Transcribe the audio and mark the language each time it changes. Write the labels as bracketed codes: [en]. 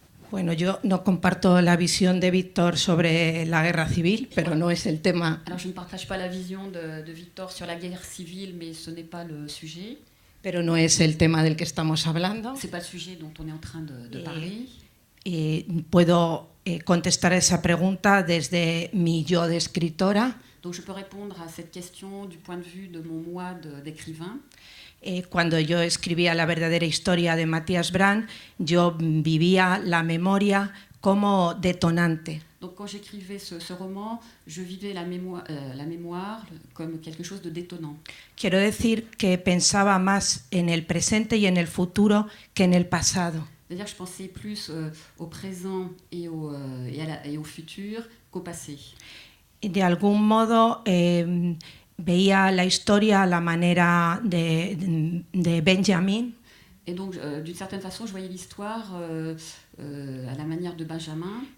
[es] Bueno, yo no comparto la visión de Víctor sobre la guerra civil, pero no es el tema. [fr] Alors je ne partage pas la vision de Victor sur la guerre civile, mais ce n'est pas le sujet. [es] Pero no es el tema del que estamos hablando. [fr] C'est pas le sujet dont on est en train de parler. [es] Y puedo contestar esa pregunta desde mi yo de escritora. [fr] Donc je peux répondre à cette question du point de vue de mon moi d'écrivain. [es] Cuando yo escribía La verdadera historia de Matthias Brann, yo vivía la memoria como detonante. [fr] Donc quand j'écrivais ce roman, je vivais la mémoire comme quelque chose de détonnant. [es] Quiero decir que pensaba más en el presente y en el futuro que en el pasado. [fr] C'est-à-dire que je pensais plus au présent et au futur qu'au passé. [es] De algún modo veía la historia a la manera de Benjamin. [fr] Et donc, d'une certaine façon, je voyais l'histoire à la manière de Benjamin.